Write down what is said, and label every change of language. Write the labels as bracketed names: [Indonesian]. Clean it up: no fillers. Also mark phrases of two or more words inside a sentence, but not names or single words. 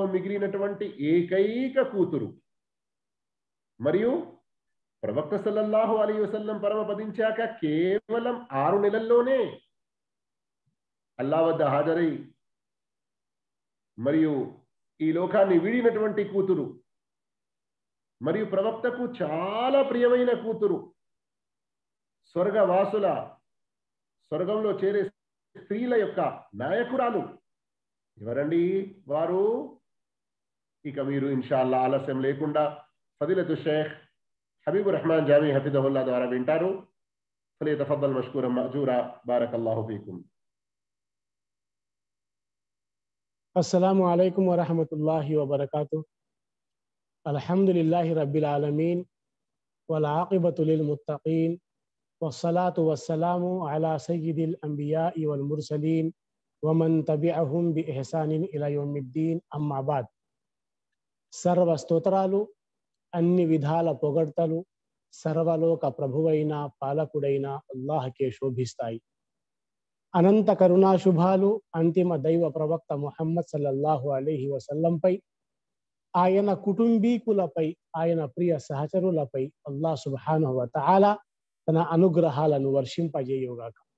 [Telugu] మిగిలినటువంటి ఏకైక కూతురు మరియు ప్రవక్త [Arabic] صلى الله عليه وسلم [Telugu] పరమపదించాక కేవలం 6 నెలల్లోనే అల్లా వద్ద హాజరై మరియు ఈ లోకాన్ని వీడినటువంటి కూతురు మరియు ప్రవక్తకు చాలా ప్రియమైన కూతురు, స్వర్గంలో చేరే స్త్రీల యొక్క నాయకురాలు ఎవరండి వారు? ఇక మీరు ఇన్షాల్లా ఆలస్యం లేకుండా ఫదిలతు షేఖ్ హబీబుర్ రెహమాన్ జామీ హఫిజహుల్లా ద్వారా వింటారు. [Arabic] فليتفضل مشكورا مأجورا. بارك الله فيكم. السلام عليكم ورحمة الله وبركاته. الحمد لله رب العالمين والعاقبة للمتقين والصلاة والسلام على سيد الأنبياء والمرسلين ومن تبعهم بإحسان إلى يوم الدين أما بعد. [Telugu] సర్వ స్తోత్రాలు, అన్ని విధాల పొగడ్తలు సర్వలోక ప్రభువైన పాలకుడైన అల్లాహ్కే శోభిస్తాయి. అనంత కరుణా శుభాలు అంతిమ దైవ ప్రవక్త ముహమ్మద్ [Arabic] صلى الله عليه وسلم, [Telugu] ఆయన కుటుంబీకులపై, ఆయన ప్రియ సహచరులపై [Arabic] الله سبحانه وتعالى [Telugu] తన అనుగ్రహాలను వర్షింపజేయుగాక.